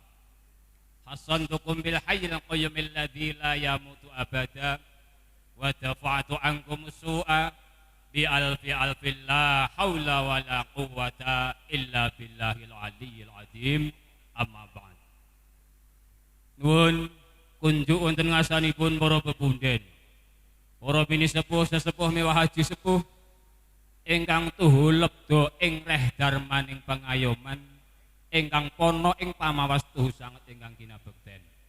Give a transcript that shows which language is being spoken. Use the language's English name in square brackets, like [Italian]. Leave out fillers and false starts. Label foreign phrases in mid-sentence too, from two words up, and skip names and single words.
[Arabic] حصنتكم بالحي القيوم الذي لا يموت أبدا ودفعت عنكم السوء بألف ألف لا حول ولا قوة إلا بالله العلي العظيم. أما بعد. [Javanese] Nuwun kunjuk wonten ngasanipun para pepunden, para bini sepuh sesepuh mewah haji sepuh ingkang tuhu lebda ing reh darmaning pangayoman ingkang pono ing pamawas tuhu sanget ingkang kinabekten.